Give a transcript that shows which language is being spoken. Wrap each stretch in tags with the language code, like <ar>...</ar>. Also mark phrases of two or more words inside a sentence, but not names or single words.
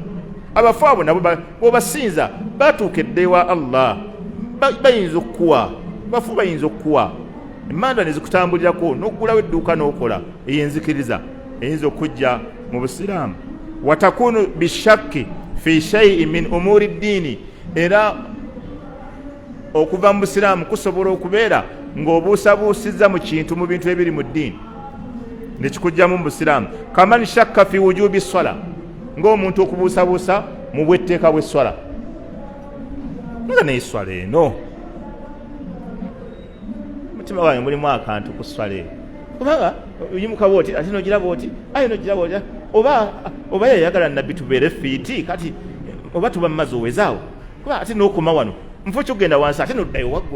<lg>Abafu abo nabo bw'obasinza batuukedde ewa Allah bayinza okukuwa, bafu bayinza okukuwa emmanda ne zikutambulirako n'oggulawo edduuka n'okola ey'enzikiriza eyinza okujja mu busiraamu.</lg> <ar>وتكون بشك في شيء من أمور الدين,</ar> <lg>era okuva mu busiraamu kusobola okubeera ng'obuusabuusizza mu kintu mu bintu ebiri mu ddiini nekikujjamu mu busiraamu.</lg> <ar>كمن شك في وجوب الصلاة,</ar> <lg>ng'omuntu okubuusabuusa mu bwetteeka bw'esswala. Nga naye swala eno mutima wange mulimu akantu ku swala eno kubanga oyimuka bwoti ate nogiraba oti aye nogiraba oti oba yayagala nabbi tubeere fiiti kati oba tuba mumazi owezaawo kuba ate n'okoma wano nfo kyogenda wansi ate noddayo waggulu.</lg>